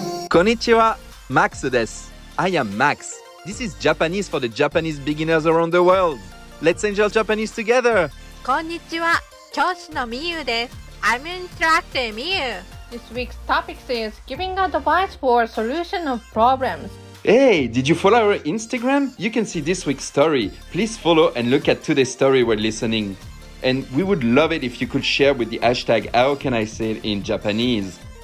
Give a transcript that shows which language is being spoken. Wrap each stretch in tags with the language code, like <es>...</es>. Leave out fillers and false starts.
<ja>Konnichiwa, Max です。</ja> <en>I am Max. This is Japanese for the Japanese beginners around the world. Let's enjoy Japanese together.</en> <ja>こんにちは、教師のみゆです。</ja> <en>I'm Instructor みゆ。 This week's topic is giving advice for solution of problems. Hey, did you follow our Instagram? You can see this week's story. Please follow and look at today's story while listening. And we would love it if you could share with the hashtag How can I say it in Japanese.</en>